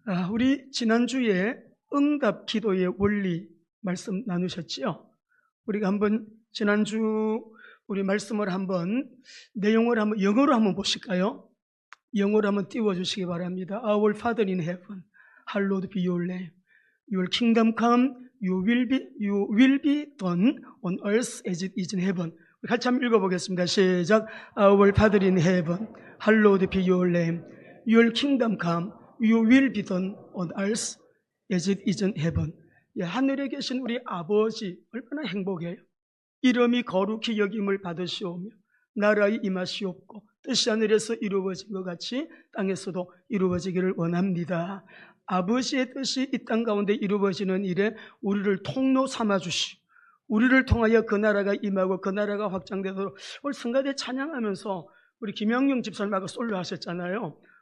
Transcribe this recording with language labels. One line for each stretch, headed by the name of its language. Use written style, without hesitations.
Korean: 우리 지난주에 응답 기도의 원리 말씀 나누셨지요? 우리가 한번 지난주 우리 말씀을 한번 내용을 한번 영어로 한번 보실까요? 영어로 한번 띄워주시기 바랍니다.
English: Our Father in heaven, hallowed be your name. Your kingdom come, you will be done on earth as it is in heaven.
Korean: 같이 한번 읽어보겠습니다. 시작.
English: Our Father in heaven, hallowed be your name. Your kingdom come, you will be done on earth as it is in heaven.
Korean: 하늘에 계신 우리 아버지 얼마나 행복해요. 이름이 거룩히 여김을 받으시오며 나라의 임하시옵고 뜻이 하늘에서 이루어진 것 같이 땅에서도 이루어지기를 원합니다. 아버지의 뜻이 이 땅 가운데 이루어지는 일에 우리를 통로 삼아주시고 우리를 통하여 그 나라가 임하고 그 나라가 확장되도록 오늘 성가대 찬양하면서 우리 김영용 집사님하고 솔로 하셨잖아요.